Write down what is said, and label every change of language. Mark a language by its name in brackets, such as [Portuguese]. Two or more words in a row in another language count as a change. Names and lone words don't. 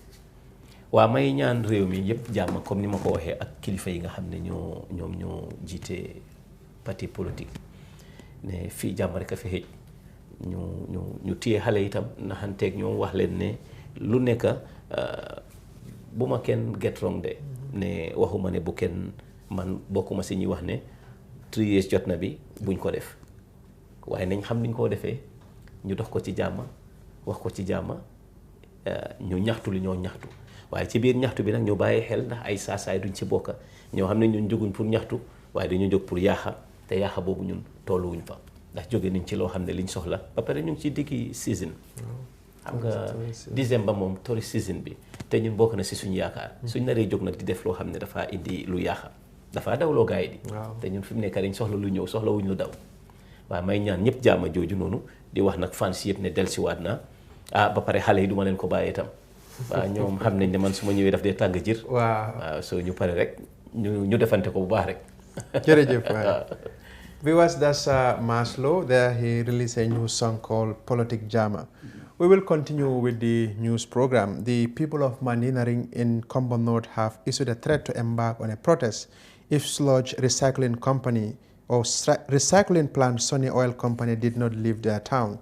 [Wolof] waaw may ñaan réew mi yëpp jàmm comme ni ma ko waxee ak kilifa yi nga xam ne ñoom ñoo jiite [French] parti politique [Wolof] ne fii jàmm rek a fi xëj ñu téye xale itam naxanteeg ñoom wax leen ne lu nekk bu ma kenn [English] get wrong [Wolof] de ne waxuma ne bu kenn man bokkuma si ñuy wax ne 3 years jot na bi buñ ko def waaye nañ xam niñ koo defee ñu dox ko ci jàmm wax ko ci jàmm ñu ñaxtu li ñoo ñaxtu waaye ci biir ñaxtu bi nag ñu bàyyi xel ndax ay saasaay duñ ci bokka ñoo xam ne ñun jóguñ pour ñaxtu waaye dañu jóg pour yaaxa te yaaxa boobu ñun tolluwuñ fa ndax jóge nañ ci loo xam ne liñ soxla ba pare ñu ngi ci diggi season xam nga décembre moom [English] tourist season [Wolof] bi te ñun bokk na si suñu yaakaar suñ naree jóg nag di def loo xam ne dafaa indi lu yaaxa dafaa dawloo gars yi di te ñun fi mu nekk dañ soxla lu ñëw soxla wuñ lu daw waaw may ñaan ñëpp jaama jooju noonu di wax nag fans yëpp ne dellusiwaat naa ba pare xale yi du ma leen ko bàyyee itam waaw ñoom xam nañ ne man su ma ñëwee daf dee tàng jër waaw soo ñu pare rek ñu defante ko bu baax rek [English] jërëjëf viewers, that's Maslow. There he released a new song called Politic Jama. We will continue with the news program. The people of Mandinaring in Kombo North have issued a threat to embark on a protest if sludge recycling company or recycling plant Sunny Oil Company did not leave their town.